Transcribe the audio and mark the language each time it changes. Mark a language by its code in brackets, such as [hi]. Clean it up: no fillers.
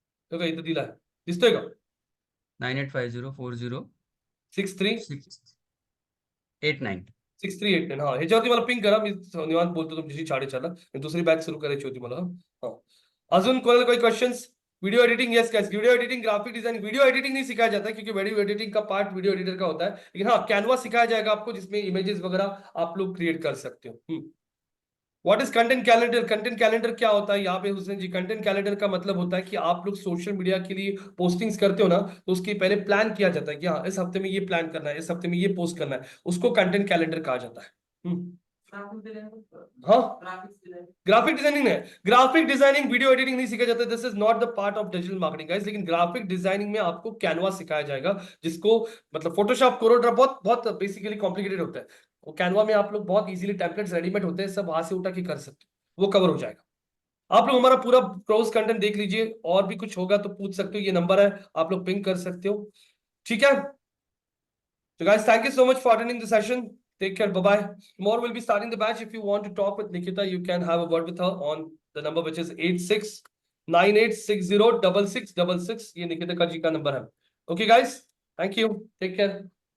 [mr] तो का इथं दिलाय, दिसतोय का? 985040 63 689. 6389. हा, ह्याच्यावरती मला पिंग करा. मी निवांत बोलतो तुमच्याशी 4:30 ला. दुसरी बॅच सुरू करायची होती मला. हा, अजून कोणाला [hi] कोई questions? Video editing, yes guys, video editing, graphic design, video editing नहीं सिखाया जाता है क्योंकि वीडियो एडिटिंग का पार्ट वीडियो एडिटर का होता है, लेकिन हाँ कैनवा सिखाया जाएगा आपको, जिसमें इमेजेस वगैरह आप लोग क्रिएट कर सकते हो. [en] What is content calendar? [hi] Content calendar क्या होता है यहाँ पे हुसैन जी? कंटेंट कैलेंडर का मतलब होता है कि आप लोग सोशल मीडिया के लिए पोस्टिंग्स करते हो ना, तो उसके पहले प्लान किया जाता है कि हाँ इस हफ्ते में ये प्लान करना है, इस हफ्ते में ये पोस्ट करना है, उसको कंटेंट कैलेंडर कहा जाता है. हाँ, ग्राफिक डिजाइनिंग है. ग्राफिक डिजाइनिंग, वीडियो एडिटिंग नहीं सीखा जाता. [en] This is not the part of digital marketing guys. [hi] लेकिन ग्राफिक डिजाइनिंग में आपको कैनवा सिखाया जाएगा, जिसको मतलब फोटोशॉप, कोरोड्रा बहुत बहुत बेसिकली कॉम्प्लिकेटेड होता है. वो कैनवा में आप लोग बहुत इजीली टेम्पलेट्स रेडीमेड होते हैं, सब वहां से उठा के कर सकते हो, वो कवर हो जाएगा. आप लोग हमारा पूरा कोर्स कंटेंट देख लीजिए, और भी कुछ होगा तो पूछ सकते हो. ये नंबर है, आप लोग पिंग कर सकते हो. ठीक है? [en] So guys, thank you so much for attending the session. Take care. Bye-bye. Tomorrow we'll be starting the batch. If you want to talk with Nikita, you can have a word with her on the number which is 8698606666. [hi] ये निकिता का जी का number है. [en] Okay guys, thank you. Take care.